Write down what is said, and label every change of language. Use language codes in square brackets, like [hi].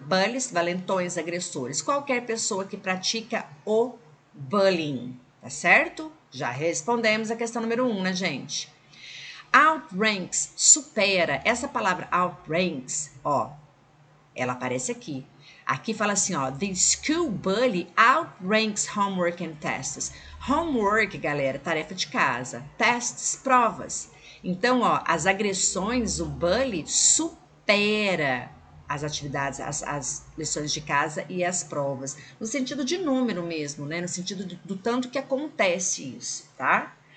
[pt] Bullies, valentões, agressores. Qualquer pessoa que pratica o bullying, tá certo? Já respondemos a questão número 1, né, gente? Outranks, supera. Essa palavra outranks, ó, ela aparece aqui. Aqui fala assim, ó, [en] the school bully outranks homework and tests. [pt] Homework, galera, tarefa de casa. Tests, provas. Então, ó, as agressões, o bully supera as atividades, as lições de casa e as provas. No sentido de número mesmo, né? No sentido do tanto que acontece isso, tá?